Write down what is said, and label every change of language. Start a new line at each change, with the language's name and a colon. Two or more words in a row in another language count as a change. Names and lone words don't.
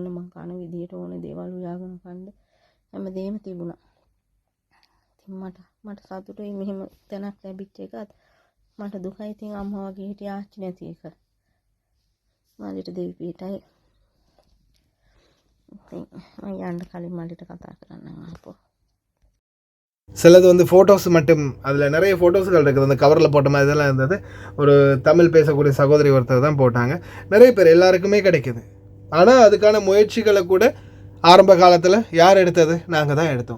Sinhala: මම කන විදියට ඕනේ දේවල් උයාගෙන කන්න හැමදේම තිබුණා. මට සතුටුයි මෙහෙම තැනක් ලැබිච්ච එකත්. මට දුකයි ඉතින් අම්මා වගේ හිටිය ආච්චි නැති එක. මල්ලිට දෙවි පිටයි. ඉතින් මම යන්න කලින් මල්ලිට කතා කරන්න ආපෝ.
Tamil: சிலது வந்து ஃபோட்டோஸ் மட்டும், அதில் நிறைய ஃபோட்டோஸ்கள் இருக்குது. அந்த கவரில் போட்ட மாதிரி இதெல்லாம் இருந்தது. ஒரு தமிழ் பேசக்கூடிய சகோதரி ஒருத்தர் தான் போட்டாங்க. நிறைய பேர் எல்லாருக்குமே கிடைக்கிது. ஆனால் அதுக்கான முயற்சிகளை கூட ஆரம்ப காலத்தில் யார் எடுத்தது? நாங்கள் தான் எடுத்தோம்.